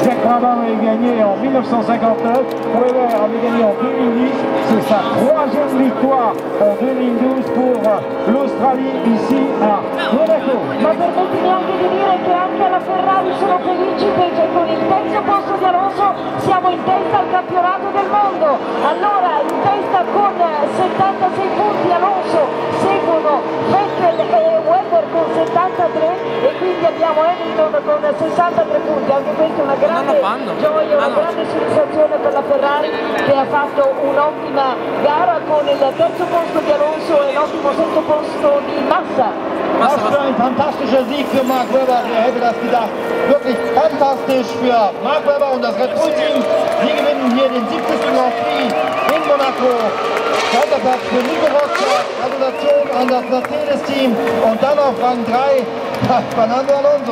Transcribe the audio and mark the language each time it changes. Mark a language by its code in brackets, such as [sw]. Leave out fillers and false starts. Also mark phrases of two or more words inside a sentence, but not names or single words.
[fr] Brabant avait gagné en 1959, Weber avait gagné en 2010, c'est sa troisième victoire en 2012 pour l'Australie ici à Monaco. [it] Ma permettimi anche di dire che anche alla Ferrari sono felici perché con il terzo posto di Alonso siamo in testa al campionato del mondo. Allora in testa con 76 punti Alonso, seguono Vettel e Weber con 73 e quindi abbiamo Hamilton con 63 punti. Anche questa è una grande gioia, una grande soddisfazione per la Ferrari che ha fatto un'ottima gara con il terzo posto di Alonso e l'ottimo sesto posto di Massa. [de] Was für ein fantastischer Sieg für Mark Webber, wer hätte das gedacht. Wirklich fantastisch für Mark Webber und das Red Bull Team. Sie gewinnen hier den 70. Grand Prix in Monaco. Zweiter Platz für Nico Rosberg, Gratulation an das Mercedes-Team und dann auf Rang 3 Fernando Alonso.